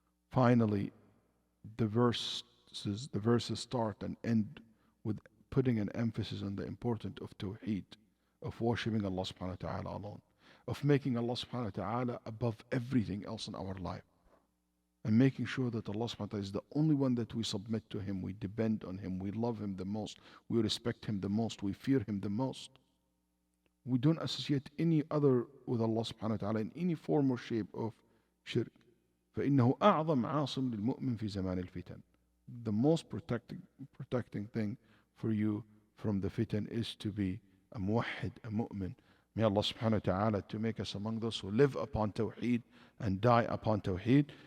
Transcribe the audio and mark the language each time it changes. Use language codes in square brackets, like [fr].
[en] Finally, the verses start and end with putting an emphasis on the importance of tawheed, of worshipping Allah subhanahu wa ta'ala alone, of making Allah subhanahu wa ta'ala above everything else in our life, and making sure that Allah subhanahu wa ta'ala is the only one that we submit to Him, we depend on Him, we love Him the most, we respect Him the most, we fear Him the most. We don't associate any other with Allah subhanahu wa ta'ala in any form or shape of shirk. [ar] فإنه أعظم عاصم للمؤمن في زمان الفتن. [en] The most protecting thing for you from the fitan is to be a muwahhid, a mu'min. May Allah subhanahu wa ta'ala to make us among those who live upon tawheed and die upon tawheed.